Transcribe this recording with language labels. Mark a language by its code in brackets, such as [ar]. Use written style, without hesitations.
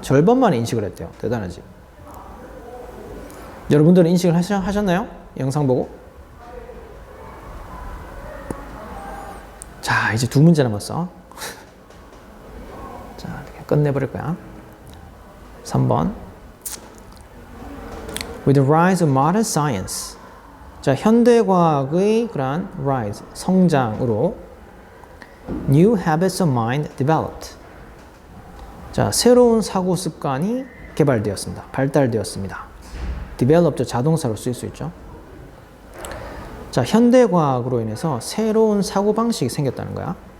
[ko] 절반만 인식을 했대요. 대단하지. 여러분들은 인식을 하셨나요? 영상 보고? 자, 이제 두 문제 남았어. 자, 이렇게 끝내버릴 거야. 3번. [en] With the rise of modern science. [ko] 자, 현대과학의 그러한 [en] rise, [ko] 성장으로 [en] new habits of mind developed. [ko] 자, 새로운 사고 습관이 개발되었습니다. 발달되었습니다. developed 자동사로 쓰일 수 있죠. 자, 현대과학으로 인해서 새로운 사고방식이 생겼다는 거야.